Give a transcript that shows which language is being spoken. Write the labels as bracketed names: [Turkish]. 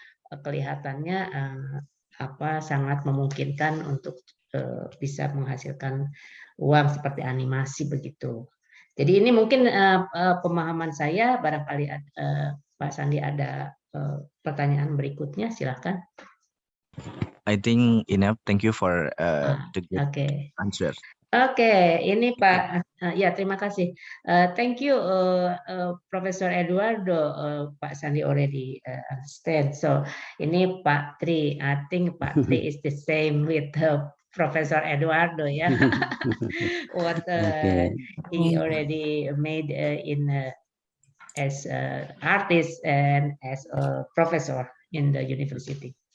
[Indonesian] kelihatannya sangat memungkinkan untuk bisa menghasilkan uang seperti animasi begitu. Jadi ini mungkin pemahaman saya, barangkali Pak Sandi ada pertanyaan berikutnya, silakan. [English] I think enough. Thank you for the good answer. [Indonesian] Oke, ini Pak, ya terima kasih. [English] Thank you, Professor Eduardo. Pak Sandi already understand. So ini Pak Tri, I think Pak Tri is the same with Professor Eduardo, ya. What he already made in as an artist and as a professor in the university.